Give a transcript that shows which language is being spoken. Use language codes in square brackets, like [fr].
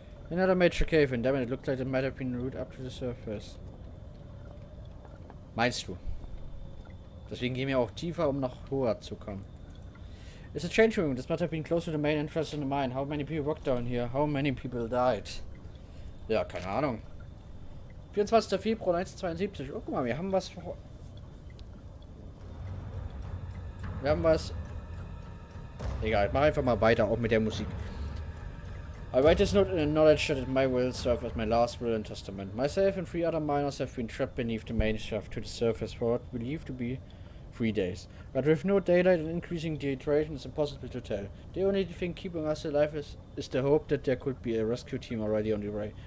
[en] Another major cave in. Damn it, it looked like it might have been a route up to the surface. [de] Meinst du? Deswegen gehen wir auch tiefer, um nach höher zu kommen. [en] It's a change room. This must have been close to the main entrance in the mine. How many people walked down here? How many people died? [de] Ja, keine Ahnung. 24. Februar 1972. Oh, guck mal, wir haben was. Egal, ich mache einfach mal weiter, auch mit der Musik. [en] I write this note in the knowledge that my will serve as my last will and testament. Myself and 3 other miners have been trapped beneath the main shaft to the surface for what we believe to be 3 days. But with no daylight and increasing dehydration, it's impossible to tell. The only thing keeping us alive is the hope that there could be a rescue team already on the way.